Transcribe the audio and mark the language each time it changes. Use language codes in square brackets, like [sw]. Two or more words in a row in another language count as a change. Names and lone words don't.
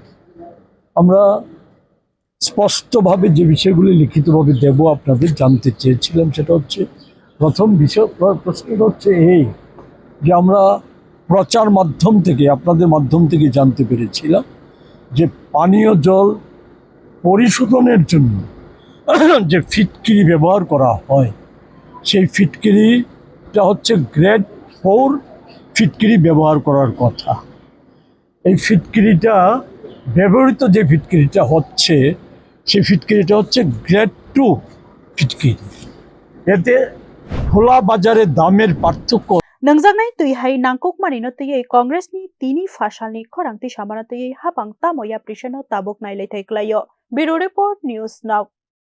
[bn] আমরা স্পষ্টভাবে যে বিষয়গুলি লিখিতভাবে দেব আপনাদের জানতে চেয়েছিলাম, সেটা হচ্ছে প্রথম প্রশ্নটা হচ্ছে এই যে আমরা প্রচার মাধ্যম থেকে আপনাদের মাধ্যম থেকে জানতে পেরেছিলাম যে পানীয় জল পরিশোধনের জন্য যে ফিটকিরি ব্যবহার করা হয় সেই ফিটকিরিটা হচ্ছে গ্রেড 4 ফিটকিরি ব্যবহার করার কথা। এই ফিটকিরিটা ব্যবহৃত যে ফিটকিরিটা হচ্ছে সেই ফিটকিরিটা হচ্ছে গ্রেড 2 ফিটকিরি। এতে খোলা বাজারে দামের পার্থক্য [trp] Nangjaknai tui hai nangkok manino tui Congress ni tini fashalni khorangti samana tui habang tamoya prishano tabok nai leithai klayo Bureau Report News Now